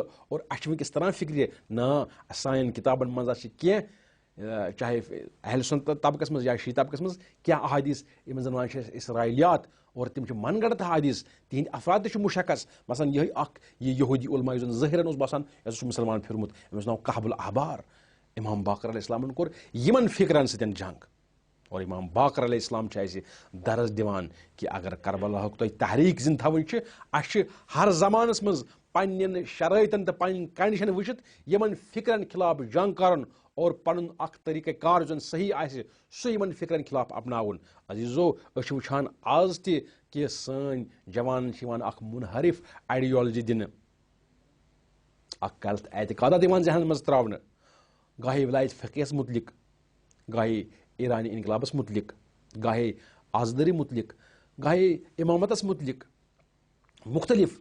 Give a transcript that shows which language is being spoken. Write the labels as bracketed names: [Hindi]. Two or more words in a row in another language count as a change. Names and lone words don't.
[Kashmiri] اور اسہِ چھِ وٕنکیٚس تران فکرِ نا سانٮ۪ن کِتابن منٛز چھِ کینٛہہ، چاہے اہل سنت طبقس منٛز یا شی طبقس منٛز، کینٛہہ احادیث یِمن زن ونان چھِ أسۍ اسرائیلیات، اور تِم چھِ من گڑت حادیث، تِہنٛدۍ افراد تہِ چھِ مشخص. مثلاً یِہوٚے اکھ یہ یہوٗدی علما یُس زن ظٲہرن اوس باسان یہِ ہسا چھُ مُسلمان پھِرمُت، أمِس ناو کہب الاحبار. امام باقر علیہ السلامن کوٚر یِمن فکرن سۭتۍ جنگ. اور امام باقر علیہ السلام چھِ اسہِ درس دِوان کہ اگر کربلاہُک تۄہہِ تحریٖک زندٕ تھاوٕنۍ چھِ، اسہِ چھِ ہر زمانس منٛز پننٮ۪ن شرٲیطن تہٕ پنٕنۍ کنڈِشن وٕچھِتھ یِمن فکرن خلاف جنگ کرُن، اور پنُن اکھ طریقہ کار یُس زن صحیح آسہِ سُہ یِمن فکرن خلاف اپناوُن. عزیٖزو أسۍ چھِ وٕچھان آز تہِ کہ سٲنۍ جوانن چھِ یِوان اکھ منحرف آیڈیالجی دِنہٕ، اکھ غلط اعتقادات یِوان ذہنن منٛز تراونہٕ، گاہے ولایت فقیہس متعلق، گاہے ایرانی انقلابس متعلق، گاہے آزدری متعلق، گاہے امامتس متعلق، مختلف.